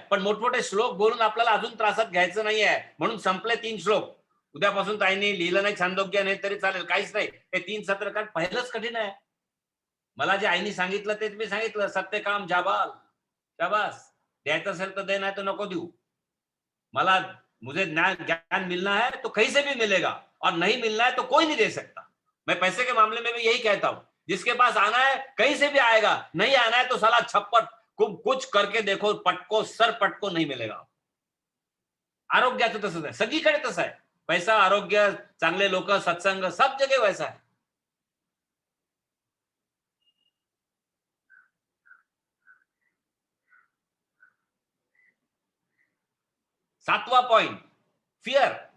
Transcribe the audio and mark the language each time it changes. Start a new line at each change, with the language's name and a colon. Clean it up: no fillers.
Marathi: पण मोठमोठे श्लोक बोलून आपल्याला अजून त्रासात घ्यायचं नाहीये. म्हणून संपले 3 श्लोक. उद्यापासून ताईंनी लिहिलं नाही छांदोग्य नाही तरी चालेल, काहीच नाही. हे 3 सत्र, कारण पहिलंच कठीण आहे. मला जे आईनी सांगितलं तेच मी सांगितलं. सत्य काम जाबाल, शाबास. द्यायचं असेल तर दे, नाही तर नको देऊ.
Hindi: मला मुझे ज्ञान मिलना है तो कहीं से भी मिलेगा और नहीं मिलना है तो कोई नहीं दे सकता. मैं पैसे के मामले में भी यही कहता हूं. जिसके पास आना है कहीं से भी आएगा, नहीं आना है तो साला छप्पट कुछ करके देखो, पटको सर पटको नहीं मिलेगा.
Marathi: आरोग्याचं तसंच आहे, सगळीकडे तसं आहे.
Hindi: पैसा, आरोग्य,
Marathi: चांगले लोक,
Hindi: सत्संग, सब जगह वैसा है. 7वां पॉइंट, फियर.